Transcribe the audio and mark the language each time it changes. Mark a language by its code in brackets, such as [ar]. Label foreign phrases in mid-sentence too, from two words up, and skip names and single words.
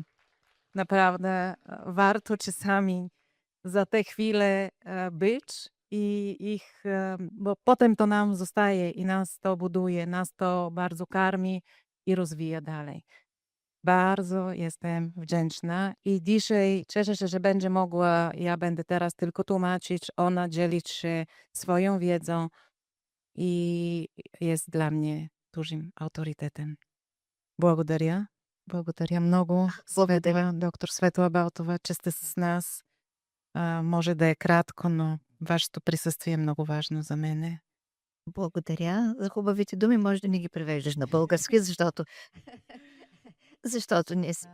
[pl] Naprawdę warto czasami za te chwile być i ich, bo potem to nam zostaje i nas to buduje, nas to bardzo karmi i rozwija dalej. Bardzo jestem wdzięczna i dzisiaj cieszę się, że będzie mogła, ja będę teraz tylko tłumaczyć, ona dzielić się swoją wiedzą i jest dla mnie dużym autorytetem. [bg] Благодаря. Благодаря много. Благодаря. Доктор Светла Балтова, че сте с нас. Може да е кратко, но вашето присъствие е много важно за мене. Благодаря за хубавите думи. Може да ни ги превеждаш на български, защото ние си.